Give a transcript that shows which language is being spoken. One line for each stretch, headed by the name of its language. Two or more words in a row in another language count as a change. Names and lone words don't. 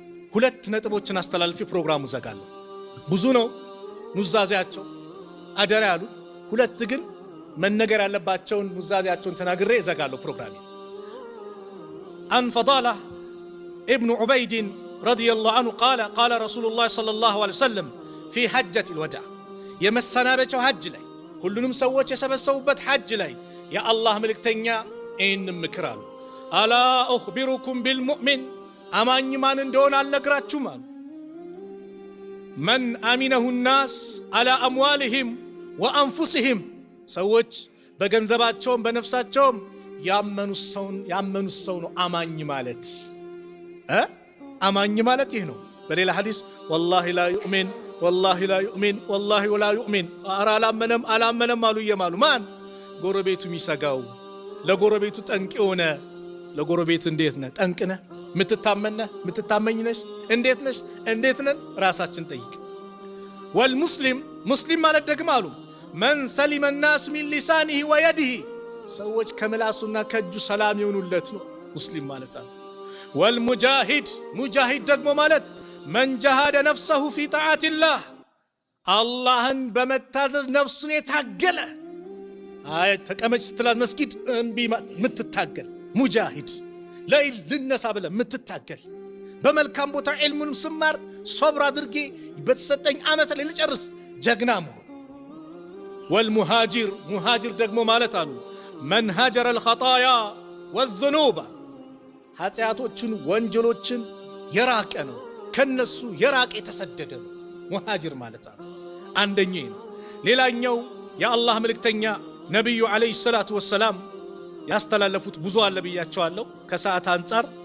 Amharic: ሁለት ነጥቦችን አስተላልፊ ፕሮግራሙ ዘጋለሁ። ብዙ ነው ኑዛዜያቸው አደራ ያሉ፣ ሁለት ግን መነገር ያለባቸውን ኑዛዜያቸውን ተናግሬ ዘጋለሁ ፕሮግራሜ።
Arabic: عن فضالة ابن عبيد رضي الله عنه قال رسول الله صلى الله عليه وسلم في حجة الوداع
Amharic: يمسنابቸው ሐጅ ላይ ሁሉንም ሰዎች የሰበሰቡበት ሐጅ ላይ የአላህ መልእክተኛ ይህን ምክር አሉ። አላ
Arabic: أخبركم بالمؤمن
Amharic: አማኝ ማን እንደሆነ አልነግራችሁም አሉ።
Arabic: من أمنه الناس على أموالهم وأنفسهم
Amharic: ሰዎች በገንዘባቸውም በነፍሳቸውም ያመኑት ሰው ነው አማኝ ማለት። አማኝ ማለት ይህ ነው። በሌላ ሐዲስ
Arabic: والله لا يؤمن والله لا يؤمن والله ولا يؤمن
Amharic: ኧረ አላመነም አሉ እየማሉ ማን ጎረቤቱ የሚሰጋው ለጎረቤቱ ጠንቅ የሆነ ለጎረቤት እንዴት ነህ ጠንቅ ነህ ምትታመኝ ነሽ እንዴት ነን ራሳችን ጠይቅ። والمسلم ሙስሊም ማለት ደግሞ አሉ
Arabic: من سلم الناس من لسانه ويده
Amharic: ሰዎች ከምላሱና ከእጁ ሰላም ይሆኑለት ነው ሙስሊም ማለት አሉ። والمجاهد ሙጃሂድ ደግሞ ማለት
Arabic: من جاهد نفسه في طاعة الله
Amharic: አላህን በመታዘዝ ነፍሱን የታገለ ተቀመጭ ስትላት መስጊድ እምቢ ምትታገል ሙጃሂድ ለይል ልነሳ ብለ ምትታገል በመልካም ቦታ ዒልሙንም ስማር ሶብር አድርጌ በተሰጠኝ ዓመት ላይ ልጨርስ ጀግና መሆን። والمهاجر ሙሃጅር ደግሞ ማለት አሉ
Arabic: من هاجر الخطايا والذنوب
Amharic: ኃጢአቶችን ወንጀሎችን የራቀ ነው ከነሱ የራቀ የተሰደደ ነው ሙሃጅር ማለት አሉ። አንደኛው ነው። ሌላኛው የአላህ መልእክተኛ ነብዩ
Arabic: عليه الصلاة والسلام
Amharic: ያስተላለፉት ብዙ አለ ብያቸዋለሁ። ከሰዓት አንፃር